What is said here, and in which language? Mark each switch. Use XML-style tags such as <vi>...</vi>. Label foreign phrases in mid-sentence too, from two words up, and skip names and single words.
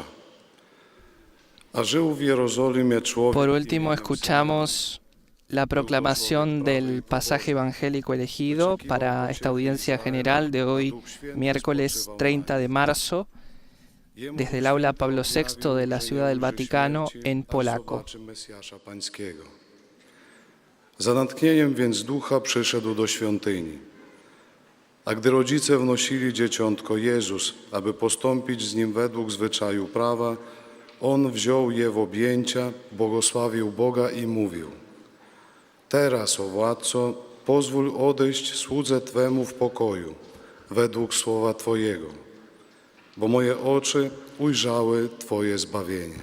<pl>A żył w Jerozolimie człowiek.</pl> <es>Por último escuchamos la proclamación del pasaje evangélico elegido para esta audiencia general de hoy, miércoles 30 de marzo, desde el aula Pablo VI de la Ciudad del Vaticano en polaco.</es> <pl>Za natchnieniem więc ducha przyszedł do świątyni. A gdy rodzice wnosili dzieciątko Jezus, aby postąpić z nim według zwyczaju prawa, On wziął je w objęcia, błogosławił Boga i mówił: Teraz, o Władco, pozwól odejść słudze Twemu w pokoju, według słowa Twojego, bo moje oczy ujrzały Twoje zbawienie.</pl>